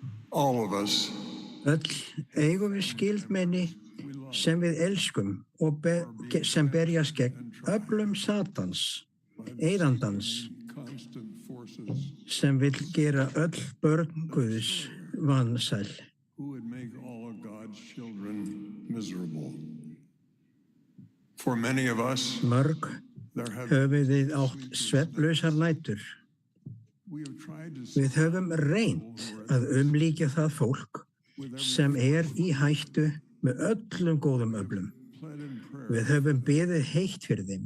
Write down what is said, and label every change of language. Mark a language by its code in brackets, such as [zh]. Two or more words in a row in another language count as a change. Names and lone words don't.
[en] All of us. [is] Öll eigum við skyldmenni sem við elskum og sem berjast gegn öflum Satans, eyðandans, sem vill gera öll börn Guðs vansæl. [en] Who would make all of God's children miserable. For many of us, [is] Mörg höfum við átt svefnlausar nætur. Við höfum reynt að umlíkja það fólk sem í hættu með öllum góðum öflum. Við höfum beðið heitt fyrir þeim.